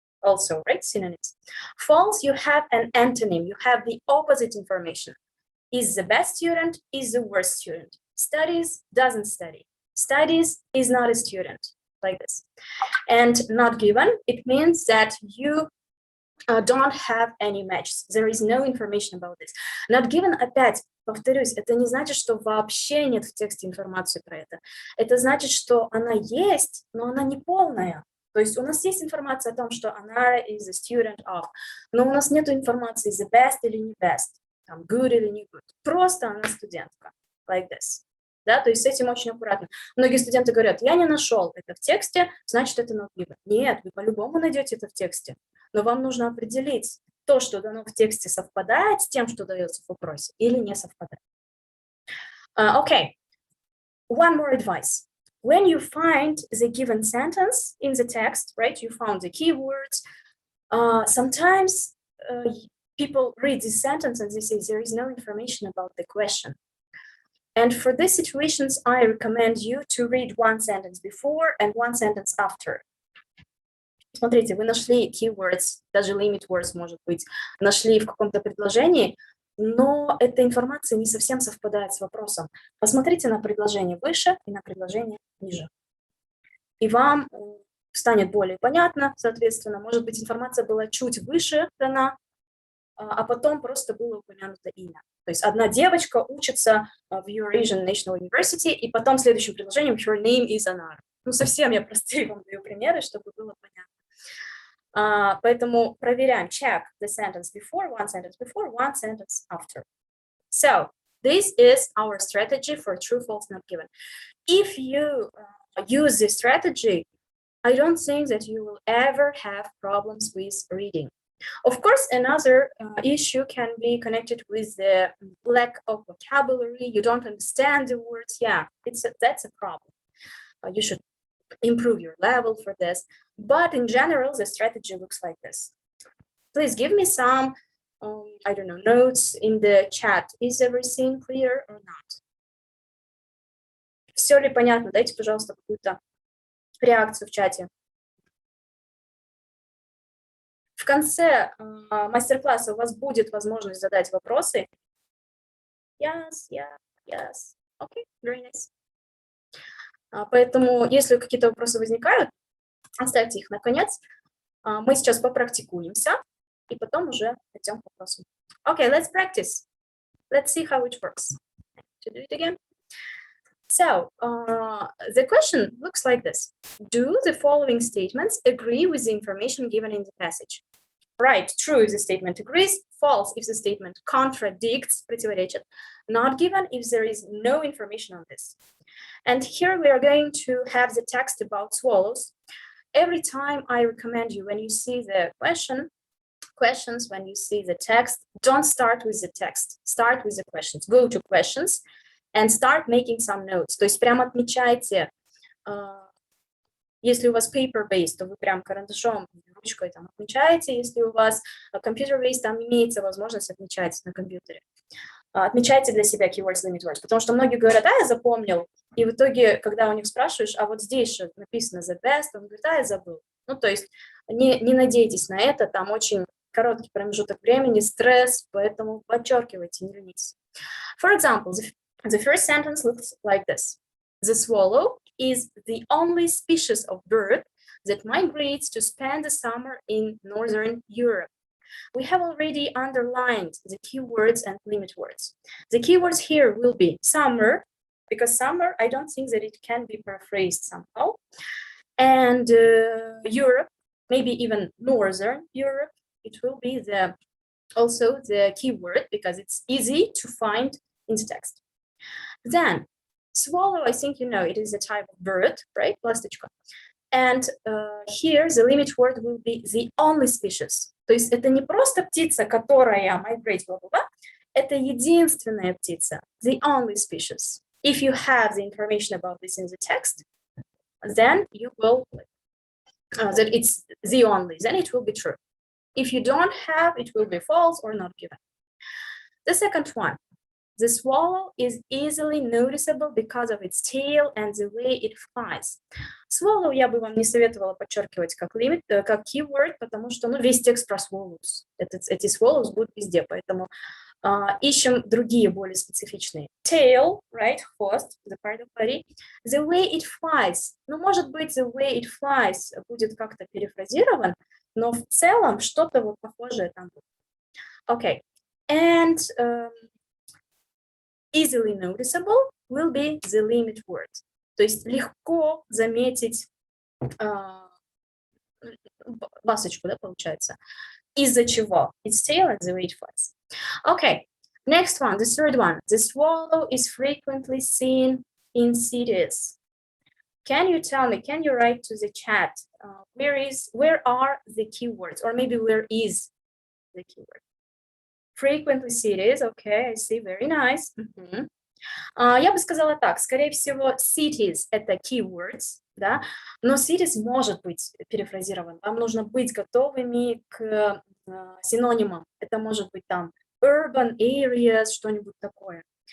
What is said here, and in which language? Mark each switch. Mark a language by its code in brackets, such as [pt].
[en] Also, right, synonyms. False, you have an antonym, you have the opposite information. Is the best student, is the worst student. Studies, doesn't study. Studies, is not a student, like this. And not given, it means that you don't have any matches. There is no information about this. [ru] Not given, опять, повторюсь, это не значит, что вообще нет в тексте информации про это. Это значит, что она есть, но она не полная. То есть у нас есть информация о том, что [en] Anara is a student of, [ru] но у нас нет информации the best или не best, там, good или не good. Просто она студентка, [en] like this. [ru] Да, то есть с этим очень аккуратно. Многие студенты говорят, я не нашел это в тексте, значит, это not given. Нет, вы по-любому найдете это в тексте. Но вам нужно определить, то, что дано в тексте, совпадает с тем, что дается в вопросе, или не совпадает. [en] Okay, one more advice. When you find the given sentence in the text, right, you found the keywords, sometimes people read this sentence and they say there is no information about the question. And for these situations, I recommend you to read one sentence before and one sentence after. [ru] Смотрите, вы нашли keywords, даже limit words, может быть, нашли в каком-то предложении, но эта информация не совсем совпадает с вопросом. Посмотрите на предложение выше и на предложение ниже. И вам станет более понятно, соответственно, может быть, информация была чуть выше дана, а потом просто было упомянуто имя. То есть одна девочка учится в Eurasian National University, и потом следующим предложением [en] her name is Anara. [ru] Ну, совсем я простые вам даю примеры, чтобы было понятно. Поэтому проверяем, [en] check the sentence before, one sentence after. So, this is our strategy for true, false, not given. If you use this strategy, I don't think that you will ever have problems with reading. Of course, another issue can be connected with the lack of vocabulary. You don't understand the words. Yeah, that's a problem. You should improve your level for this. But in general, the strategy looks like this. Please give me some, I don't know, notes in the chat. Is everything clear or not? [ru] Все ли понятно? Дайте, пожалуйста, какую-то реакцию в чате. В конце мастер-класса у вас будет возможность задать вопросы. [en] Yes. Okay, very nice. [ru] Поэтому, если какие-то вопросы возникают, оставьте их на конец. Мы сейчас попрактикуемся, и потом уже пойдем к вопросам. [en] Okay, let's practice. Let's see how it works. To do it again. So, the question looks like this. Do the following statements agree with the information given in the passage? Right, true if the statement agrees, false if the statement contradicts, противоречит, not given if there is no information on this. And here we are going to have the text about swallows. Every time I recommend you, when you see the question, questions when you see the text. Don't start with the text. Start with the questions. Go to questions and start making some notes. [ru] То есть прям отмечайте. Если у вас paper-based, то вы прям карандашом, ручкой там отмечаете. Если у вас computer-based, там имеется возможность отмечать на компьютере. Отмечайте для себя keywords, limit words, потому что многие говорят, я запомнил, и в итоге, когда у них спрашиваешь, а вот здесь же написано the best, он говорит, я забыл. Ну, то есть не надейтесь на это, там очень короткий промежуток времени, стресс, поэтому подчеркивайте, не ленитесь. [en] For example, the first sentence looks like this. The swallow is the only species of bird that migrates to spend the summer in Northern Europe. We have already underlined the keywords and limit words. The keywords here will be summer, because summer, I don't think that it can be paraphrased somehow. And Europe, maybe even Northern Europe, it will be also the keyword because it's easy to find in the text. Then, swallow, I think you know, it is a type of bird, right? Ласточка. And here the limit word will be the only species. [ru] То есть это не просто птица, которая migrates, blah-blah-blah, это единственная птица, [en] the only species. If you have the information about this in the text, then you will, that it's the only, then it will be true. If you don't have, it will be false or not given. The second one, the swallow is easily noticeable because of its tail and the way it flies. [ru] Swallow я бы вам не советовала подчеркивать как limit, как keyword, потому что весь текст про swallows. Эти swallows будут везде, поэтому ищем другие более специфичные. [en] Tail, right, хвост, the part of body. The way it flies. [ru] Может быть, [en] the way it flies [ru] будет как-то перефразирован, но в целом что-то вот похожее там будет. [en] Okay, and easily noticeable will be the limit word. [ru] То есть легко заметить ласточку, да, получается. Из-за чего? [en] Its tail and the way it flies. Okay, next one, the third one. The swallow is frequently seen in cities. Can you tell me, can you write to the chat, where are the keywords? Or maybe where is the keyword? Frequently cities, okay, I see, very nice. [ru] Я бы сказала так, скорее всего, cities — это keywords, да, но cities может быть перефразирован. Вам нужно быть готовыми к синонимам. Это может быть там urban areas, что-нибудь такое.